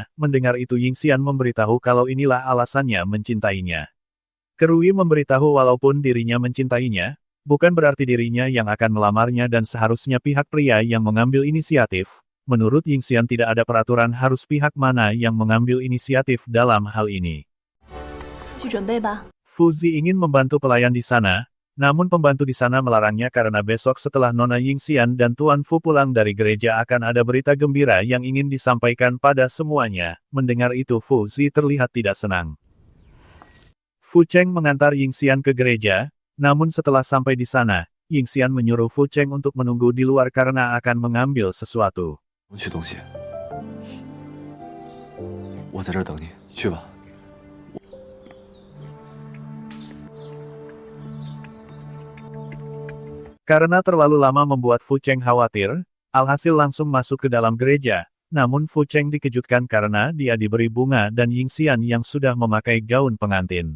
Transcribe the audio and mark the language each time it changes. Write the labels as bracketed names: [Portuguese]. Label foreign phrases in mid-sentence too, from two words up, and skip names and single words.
[Indonesian] Mendengar itu Yingxian memberitahu kalau inilah alasannya mencintainya. Kerui memberitahu walaupun dirinya mencintainya, bukan berarti dirinya yang akan melamarnya dan seharusnya pihak pria yang mengambil inisiatif. Menurut Yingxian tidak ada peraturan harus pihak mana yang mengambil inisiatif dalam hal ini. [Chinese] 去准备吧。 [Indonesian] Fuzi ingin membantu pelayan di sana, namun pembantu di sana melarangnya karena besok setelah Nona Yingxian dan Tuan Fu pulang dari gereja akan ada berita gembira yang ingin disampaikan pada semuanya. Mendengar itu Fuzi terlihat tidak senang. Fu Cheng mengantar Yingxian ke gereja, namun setelah sampai di sana, Yingxian menyuruh Fu Cheng untuk menunggu di luar karena akan mengambil sesuatu. [Chinese] 我去东西。我在这儿等你，去吧。 [Indonesian] Karena terlalu lama membuat Fu Cheng khawatir, alhasil langsung masuk ke dalam gereja. Namun Fu Cheng dikejutkan karena dia diberi bunga dan Yingxian yang sudah memakai gaun pengantin.